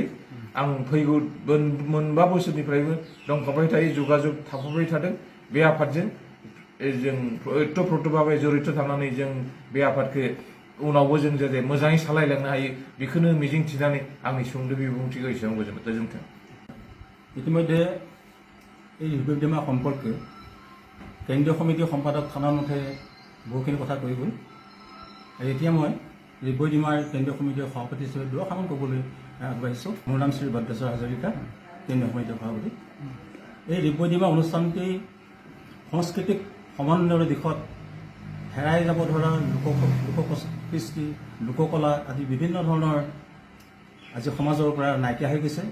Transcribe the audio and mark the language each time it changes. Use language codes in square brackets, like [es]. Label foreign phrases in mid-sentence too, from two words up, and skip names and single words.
[brx] आं फैगौ मोनबा बोसोरनिफ्रायबो दंफाबाय थायो, जगाजग थाफाबाय थादों बे आफादजों। जों ओतप्रोतभाबे जड़ित थानानै जों बे आफादखौ उनावबो जों जाहाथे मोजाङै सालायलांनो हायो बेखौनो मिजिंथिनानै आंनि सुंद' बिबुंथिखौ एसेबां गोजोन्थों। [as] ইতিমধ্যে এই ৰিব্बै দিমা সম্পৰ্কে কেন্দ্ৰীয় সমিতিৰ সম্পাদক থানামতে বহুখিনি কথা কৈ গ'ল। আৰু এতিয়া মই ৰিব্बै দিমাৰ কেন্দ্ৰীয় সমিতিৰ সভাপতি হিচাপে দুআষাৰমান ক'বলৈ আগবাঢ়িছোঁ। মোৰ নাম শ্ৰী ভদ্ৰেশ্বৰ হাজৰিকা, কেন্দ্ৰীয় সমিতিৰ সভাপতি। এই ৰিব্बै দিমা অনুষ্ঠানটি সাংস্কৃতিক সমন্বয়ৰ দিশত হেৰাই যাব ধৰা লোককৃষ্টি, লোককলা আদি বিভিন্ন ধৰণৰ আজি সমাজৰ পৰা নাইকিয়া হৈ গৈছে।